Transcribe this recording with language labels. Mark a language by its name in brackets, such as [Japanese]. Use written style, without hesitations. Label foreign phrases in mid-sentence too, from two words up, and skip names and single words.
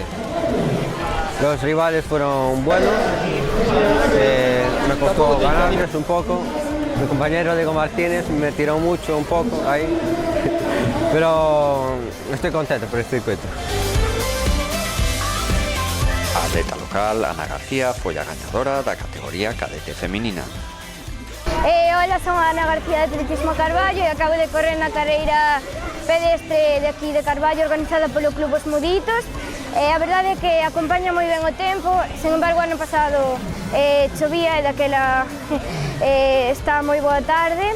[Spanish] Los rivales fueron buenos, me costó ganarles un poco. Mi compañero Diego Martínez me tiró mucho un poco ahí, pero estoy contento por el circuito. [Galician] A atleta local, Ana García, foi a gañadora da categoría cadete feminina. Hola, son Ana García de Atletismo Carballo e acabo de correr na carreira pedestre de aquí de Carballo organizada polo Club Os Muditos. A verdade é que acompaña moi ben o tempo, sen embargo, ano pasado chovía e daquela está moi boa tarde.